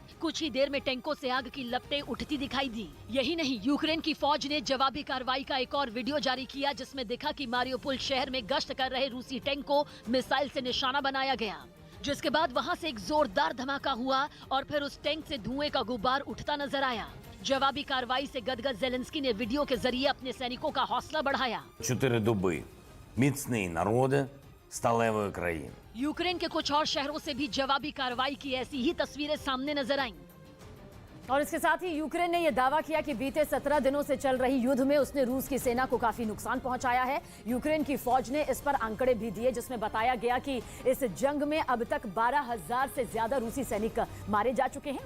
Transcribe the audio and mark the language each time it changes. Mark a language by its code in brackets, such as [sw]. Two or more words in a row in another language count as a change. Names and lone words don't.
[hi] कुछ ही देर में टैंकों से आग की लपटें उठती दिखाई दी। यही नहीं, यूक्रेन की फौज ने जवाबी कार्रवाई का एक और वीडियो जारी किया, जिसमें दिखा कि मारियोपोल शहर में गश्त कर रहे रूसी टैंक को मिसाइल से निशाना बनाया गया, जिसके बाद वहां से एक जोरदार धमाका हुआ और फिर उस टैंक से धुएं का गुब्बार उठता नजर आया। जवाबी कार्रवाई से गदगद ज़ेलेंस्की ने वीडियो के जरिए अपने सैनिकों का हौसला बढ़ाया। [uk] 4 доби. Міцний народи сталевої країни. [hi] यूक्रेन के कुछ और शहरों से भी जवाबी कार्रवाई की ऐसी ही तस्वीरें सामने नजर आईं। और इसके साथ ही यूक्रेन ने यह दावा किया कि बीते 17 दिनों से चल रही युद्ध में उसने रूस की सेना को काफी नुकसान पहुंचाया है। यूक्रेन की फौज ने इस पर आंकड़े भी दिए, जिसमें बताया गया कि इस जंग में अब तक 12,000 से ज्यादा रूसी सैनिक मारे जा चुके हैं।